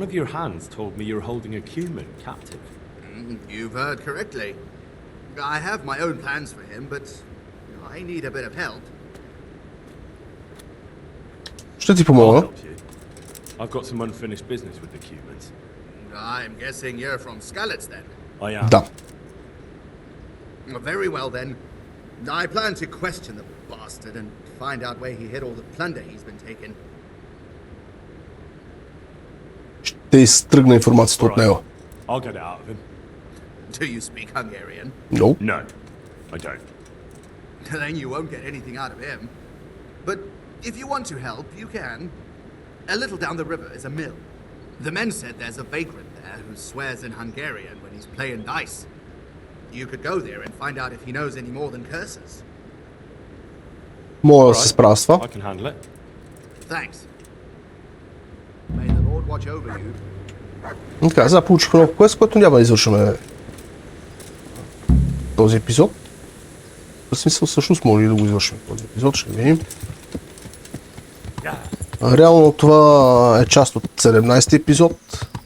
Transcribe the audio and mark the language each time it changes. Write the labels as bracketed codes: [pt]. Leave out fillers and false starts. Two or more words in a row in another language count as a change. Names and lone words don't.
[bg] Ще ти помогна. Да. [en] Very well then. I plan to question the bastard and find out where he hid all the plunder he's been taking. [bg] Ще изтръгна информацията от него. [en] I'll get it out of him. Do you speak Hungarian? No. No, I don't. Then you won't get anything out of him. But if you want to help, you can. A little down the river is a mill. The men said there's a vagrant there who swears in Hungarian when he's playing dice. You could go there and find out if he knows any more than curses. [bg] Мога да се справя с това. [en] I can handle it. Thanks. May the Lord watch over you. [bg] Така, сега получих нов квест, който няма да извършваме този епизод. В смисъл, всъщност може ли да го извършим този епизод, ще видим. Реално това е част от 17-ти епизод.